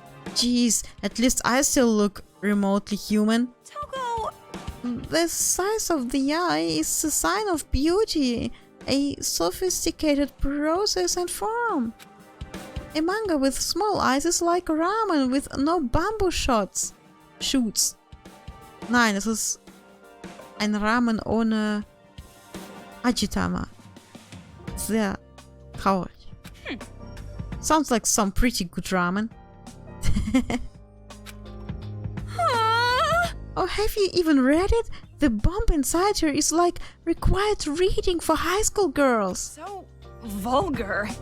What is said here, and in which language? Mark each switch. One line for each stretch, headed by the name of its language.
English: Jeez, at least I still look remotely human. Togo! The size of the eye is a sign of beauty, a sophisticated process and form. A manga with small eyes is like ramen with no bamboo shoots.
German: Nein, es ist ein Ramen ohne Ajitama. Sehr traurig.
English: Sounds like some pretty good ramen. Oh, have you even read it? The bomb inside her is like required reading for high school girls. So vulgar.